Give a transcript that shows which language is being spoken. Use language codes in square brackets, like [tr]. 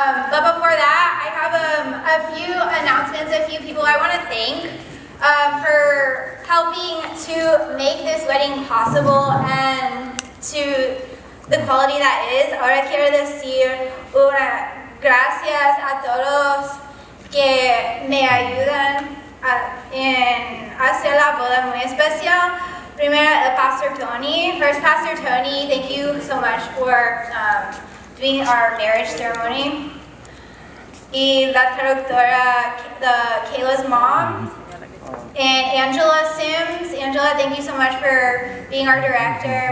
[en] But before that, I have a few announcements, a few people I want to thank for helping to make this wedding possible and to the quality that is. [es] Ahora quiero decir gracias a todos que me ayudan en hacer la boda muy especial. Primero, el Pastor Tony. [en] First, Pastor Tony, thank you so much for doing our marriage ceremony. [es] Y la traductora, [en] Kayla's mom. And Angela Sims. Angela, thank you so much for being our director.